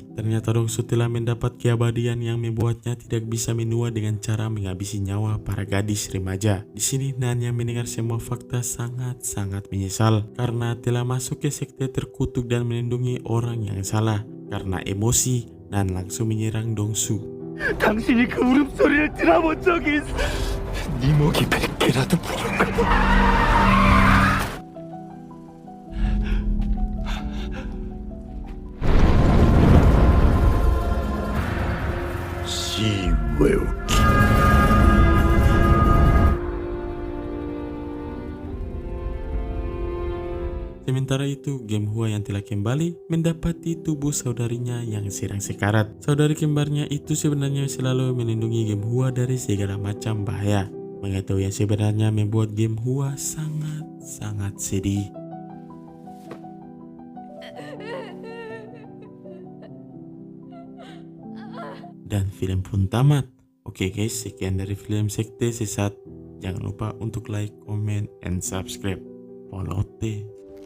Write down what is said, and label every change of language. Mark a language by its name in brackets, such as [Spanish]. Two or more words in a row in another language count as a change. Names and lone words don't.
[Indonesian] Ternyata Dongsu telah mendapat keabadian yang membuatnya tidak bisa menua dengan cara menghabisi nyawa para gadis remaja. Di sini Nan yang mendengar semua fakta sangat menyesal karena telah masuk ke sekte terkutuk dan melindungi orang yang salah. Karena emosi, Nan langsung menyerang Dongsu. [Korean] 당신이 그 울음소리를 들어본 적이 있어. 네 목이 100개라도 부를까? 시외우키. [Indonesian] Sementara itu, Gemhua yang telah kembali mendapati tubuh saudarinya yang sedang sekarat. Saudari kembarnya itu sebenarnya selalu melindungi Gemhua dari segala macam bahaya. Mengetahui yang sebenarnya membuat Gemhua sangat sedih. Dan film pun tamat. Oke guys, sekian dari film Sekte Sesat. Jangan lupa untuk [English] like, comment, and subscribe. [Indonesian] Polote.